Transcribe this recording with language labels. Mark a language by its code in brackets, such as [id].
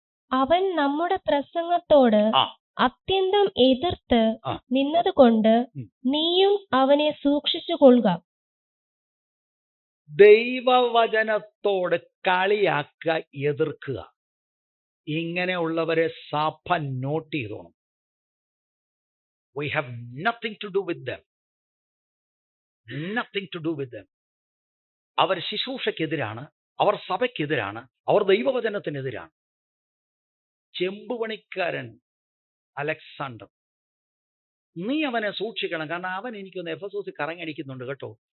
[ml] അവൻ നമ്മുടെ പ്രസംഗത്തോട് അത്യന്തം എതിർത്ത് നിന്നതുകൊണ്ട് നീയും അവനെ സൂക്ഷിച്ചു കൊള്ളുക. ദൈവവചനത്തോട് കളിയാക്കുക, എതിർക്കുക. ഇങ്ങനെയുള്ളവരെ സഭ not ചെയ്തോണം. [en] We have nothing to do with them. Nothing to do with them. [ml] Our ശുശ്രൂഷയ്ക്കെതിരാണ്, our സഭയ്ക്കെതിരാണ്, our ദൈവവചനത്തിനെതിരാണ്. ചെമ്പുപണിക്കാരൻ Alexander, നീ അവനെ സൂക്ഷിക്കണം. കാരണം അവൻ എനിക്കൊന്ന് എഫെസോസിൽ കറങ്ങടിക്കുന്നുണ്ട് കേട്ടോ.